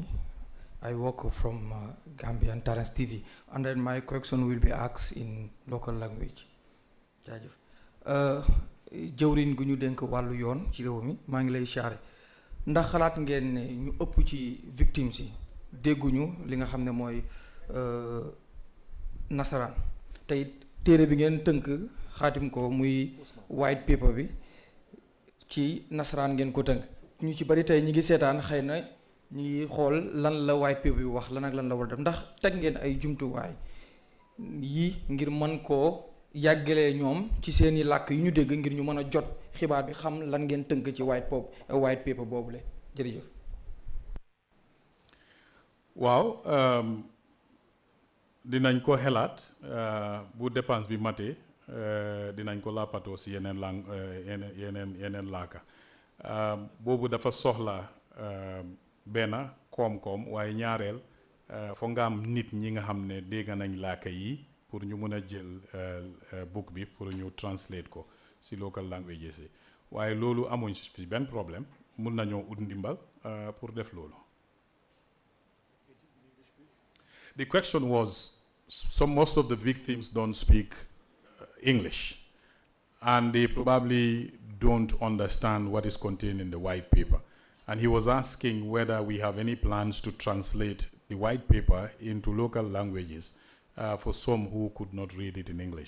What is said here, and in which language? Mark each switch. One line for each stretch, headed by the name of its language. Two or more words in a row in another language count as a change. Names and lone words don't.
English: I work from Gambia and Trrc TV, and then my question will be asked in local language.
Wolof: Jawrin gu ñu denk wàllu yoon ci réew mi maa ngi lay siyaare ndax xalaat ngeen ne ñu ëpp ci victimes yi dégguñu li nga xam ne mooy nasaraan tey téere bi ngeen tënk xaatim ko muy
English: white paper
Wolof: bi ci nasaraan ngeen ko tënk ñu ci bari tey ñi ngi seetaan xëy na ñi ngi xool lan la
English: white paper
Wolof: bi wax lan ak lan la war a def ndax teg ngeen ay jumtuwaay yi ngir mën koo yàggalee ñoom ci seeni làkk yu ñu dégg ngir ñu mën a jot xibaar bi xam lan ngeen tënk ci
English: white paper
Wolof: boobule jërëjëf. waaw dinañ ko xelaat bu dépense bi matee dinañ ko làppatoo si yeneen lang yeneen laaka boobu dafa soxla benn koom-koom waaye ñaareel foog nga am nit ñi nga xam ne dégg nañ laaka yi pour ñu mën a jël book bi pour ñu translate ko si
English: local languages
Wolof: yi waaye loolu amuñ fi benn problème mun nañoo ut ndimbal pour def loolu.
English: The question was, most of the victims don't speak English, and they probably don't understand what is contained in the white paper. And he was asking whether we have any plans to translate the white paper into local languages for some who could not read it in English.